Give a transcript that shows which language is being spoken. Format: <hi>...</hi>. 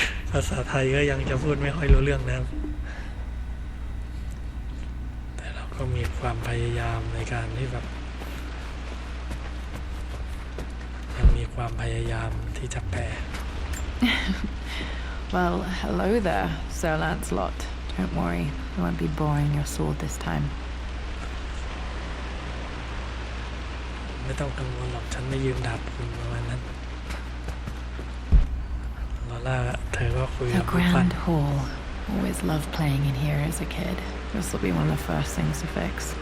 <th>ภาษาไทยก็ยังจะพูดไม่ค่อยรู้เรื่องนะครับแต่เราก็มีความพยายามในการที่แบบยังมีความพยายามที่จะแปล</th> <en>Well, hello there, Sir Lancelot. Don't worry, I won't be boring your sword this time.</en> <th>ไม่ต้องกังวลหรอกฉันไม่ยืมดาบคุณประมาณนั้นลอล่าเธอก็คุย</th> <en>The</en> <th>กับผู้ฟัน</th> <en>Grand Hall. Always loved playing in here as a kid. This will be one of the first things to fix.</en>